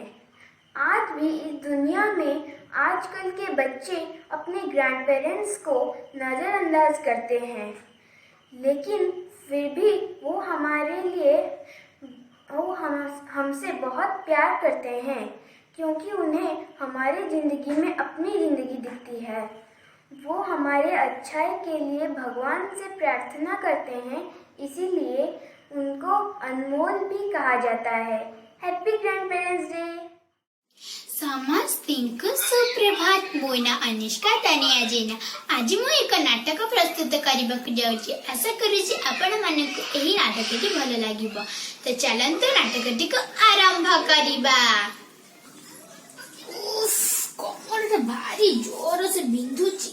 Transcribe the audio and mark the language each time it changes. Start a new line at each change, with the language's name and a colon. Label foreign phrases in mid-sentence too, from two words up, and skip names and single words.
Hindi: आज भी इस दुनिया में आजकल के बच्चे अपने
English: grand parents
Hindi: को नज़रअंदाज करते हैं, लेकिन फिर भी वो हमारे लिए हमसे बहुत प्यार करते हैं क्योंकि उन्हें हमारी ज़िंदगी में अपनी ज़िंदगी दिखती है। वो हमारे अच्छाई के लिए भगवान से प्रार्थना करते हैं, इसीलिए उनको अनमोल भी कहा जाता है।
English: Happy Grand Parents Day.
Odia: ସମସ୍ତଙ୍କୁ ସୁପ୍ରଭାତ। ମୋ ନାଁ ଅନୁଷ୍କା ତାନିଆ ଜେନା। ଆଜି ମୁଁ ଏକ ନାଟକ ପ୍ରସ୍ତୁତ କରିବାକୁ ଯାଉଛି। ଆଶା କରୁଛି ଆପଣମାନଙ୍କୁ ଏହି ନାଟକଟି ଭଲ ଲାଗିବ। ତ ଚାଲନ୍ତୁ ନାଟକଟିକୁ ଆରମ୍ଭ କରିବା। କମରଟା ଭାରି ଜୋର ସେ ବିନ୍ଧୁଛି।